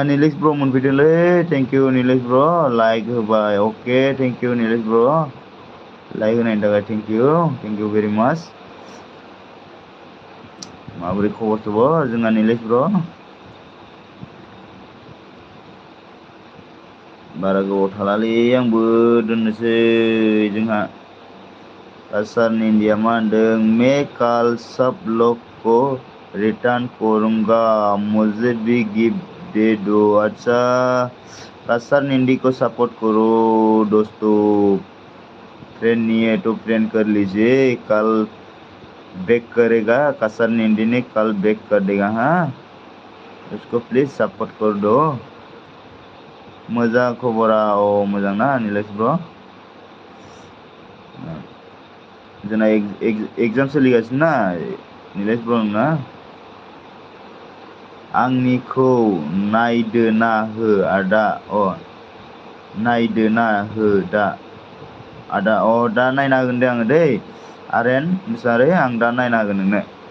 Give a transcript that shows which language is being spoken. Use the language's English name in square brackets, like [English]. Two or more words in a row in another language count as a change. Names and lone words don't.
[Bodo] निलेश ब्र मोनफैदोंलै [English] thank you [Bodo] निलेश ब्र लाइक होबाय अके [English] thank you [Bodo] निलेश ब्र लाइक होनायनि थाखाय [English] thank you very much [Bodo] माबोरै खबर सबर जोंहा निलेश ब्र बारा गोबाव थालालै आंबो दोननोसै जोंहा सर इंडिया मा होनदों [Hindi] मैं कल सब लोग को रिटर्न करूंगा मुझे भी गिफ्ट दे दो अच्छा कसर निंडी को सपोर्ट करो दोस्तों फ्रेंड नहीं है तो फ्रेंड कर लीजिए कल बैक करेगा कसर निंडी ने कल बैक कर देगा हाँ उसको प्लीज सपोर्ट कर दो [Bodo] मोजां खबरा मोजां ना निलेश ब्र जोंना एग्जाम सोलिगासिनो ना निलेश ब्र ना आंनिखौ नायदो ना हो आदा नायदो ना हो दा आदा दा नायना होगोन दे आङो दै आर्यन मुसाहारि आं दा नायना होगोन नोंनो